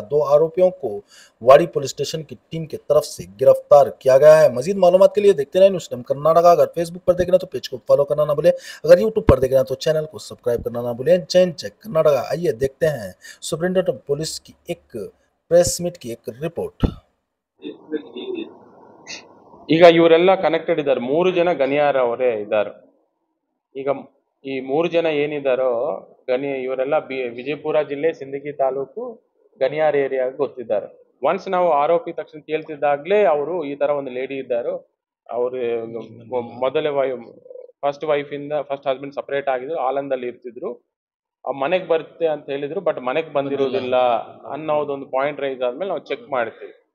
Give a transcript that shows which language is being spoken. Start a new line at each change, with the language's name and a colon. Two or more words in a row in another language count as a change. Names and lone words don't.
Hindi: 2 आरोपियों को वाड़ी
English: police station
Hindi: की टीम की तरफ से गिरफ्तार किया गया है। मजीद मालूमात के लिए देखते रहे न्यूज़ टाइम कर्नाटका। अगर फेसबुक पर देख रहे हैं तो पेज को फॉलो करना ना भूलें। अगर यूट्यूब पर देख रहे हैं तो चैनल को सब्सक्राइब करना ना भूलें। चैन चेक कर्नाटका। आइए देखते हैं
English: superintendent police
Hindi: की एक
English: press meet
Hindi: की एक रिपोर्ट।
Kannada: ಈಗ ಇವರೆಲ್ಲ ಕನೆಕ್ಟೆಡ್ ಇದ್ದಾರೆ, 3 ಜನ ಗಣಿಯಾರ ಅವರೇ ಇದ್ದಾರೆ. ಈಗ ಈ 3 ಜನ ಏನಿದಾರೋ ಇವರೆಲ್ಲ ವಿಜಯಪುರ ಜಿಲ್ಲೆ ಸಿಂದಗಿ ತಾಲೂಕು ಗಣಿಯಾರ ಏರಿಯಾಗೆ ಗೊತ್ತಿದ್ದಾರೆ. ಒನ್ಸ್ ನಾವು ಆರೋಪಿ ತಕ್ಷಣ ಕೇಳ್ತಿದ್ದಾಗ್ಲೇ ಅವರು ಈ ತರ ಒಂದು ಲೇಡಿ ಇದ್ದಾರೋ, ಅವರು
English: first husband separate
Kannada: ಆಗಿದ್ರು, ಆಲಂದಲ್ಲಿ ಇರ್ತಿದ್ರು, ಮನೆಗೆ ಬರುತ್ತೆ ಅಂತ ಹೇಳಿದ್ರು, ಬಟ್ ಮನೆಗೆ ಬಂದಿರೋದಿಲ್ಲ ಅನ್ನೋದೊಂದು
English: point raise
Kannada: ಆದ್ಮೇಲೆ ನಾವು ಚೆಕ್ ಮಾಡ್ತೀವಿ.